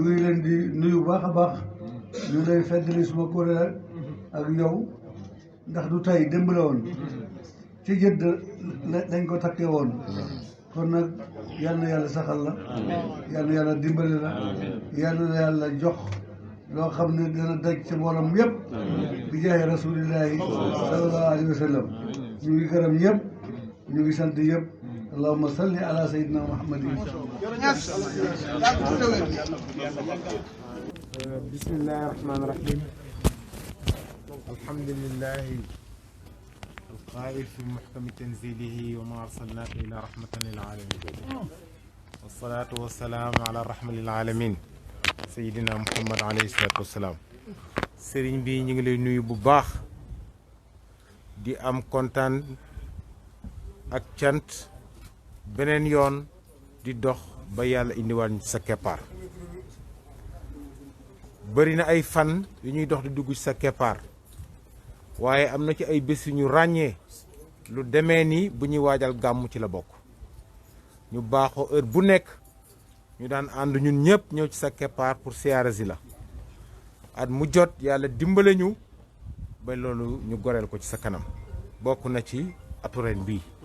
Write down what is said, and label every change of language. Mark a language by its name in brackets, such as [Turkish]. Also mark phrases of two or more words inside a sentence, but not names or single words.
[Wolof] ngi leen di nuyu baax a baax ñu lay feddali suma kóllëre ak yow ndax du tey démb la woon ci jëdd lañ ko takkee woon kon nag yal na yàlla saxal la yal na yàlla dimbali la yal na yàlla jox loo xam ne dana daj ci mbooloom yëpp bi jaaye [Arabic] رسول الله صلى الله عليه وسلم [Wolof] ñu ngi gërëm ñëpp ñu ngi sant yëpp [Arabic] اللهم صل على سيدنا محمد بسم الله الرحمن الرحيم الحمد لله القائل في محكم تنزيله وما أرسلناك إلى رحمة للعالمين والصلاة والسلام على الرحمة للعالمين سيدنا محمد عليه الصلاة والسلام [Wolof] sëriñ bi ñu ngi lay nuyu bu baax di am kontaan ak cant beneen yoon di dox ba yàlla indiwaat sa keppaar bëri na ay fan yu ñuy dox di dugg ci sa keppaar waaye am na ci ay bés yu ñu ràññee lu demee ni bu ñuy waajal gàmmu ci la bokk ñu baaxoo heure bu nekk ñu daan ànd ñun ñëpp ñëw ci sa keppaar pour siyaare si la at mu jot yàlla dimbale ñu ba loolu ñu goreel ko ci sa kanam bokk na ci atu ren bii